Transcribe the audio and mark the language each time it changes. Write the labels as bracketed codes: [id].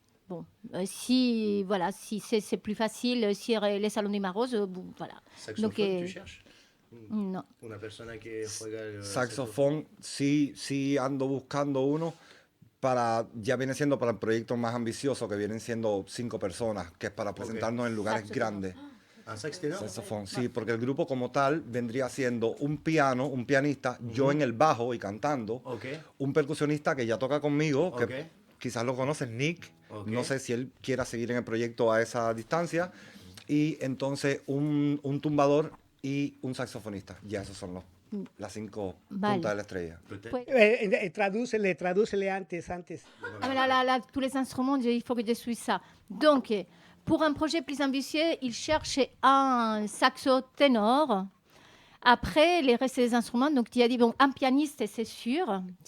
[fr] Bon, si c'est plus facile sur les salons d'Imarose, voilà. Saxophone, donc, tu cherches? [es] No. Una persona que juega el Saxofón, sí ando buscando uno ya viene siendo para el proyecto más ambicioso, que vienen siendo 5 personas, que es para presentarnos en lugares grandes. Un sax tenor? Saxofón, sí, porque el grupo como tal vendría siendo un pianista, yo en el bajo y cantando, un percusionista que ya toca conmigo, que quizás lo conoces, Nick, no sé si él quiera seguir en el proyecto a esa distancia, y entonces un tumbador y un saxofonista. Ya esos son las 5 puntas de la estrella. Pues, Tradúcele antes. [fr] tous les instruments, il faut que je suis ça. Donc, pour un projet plus ambitieux, il cherche un saxo ténor. Après, les restes des instruments, donc tu as dit, bon, un pianiste, c'est sûr.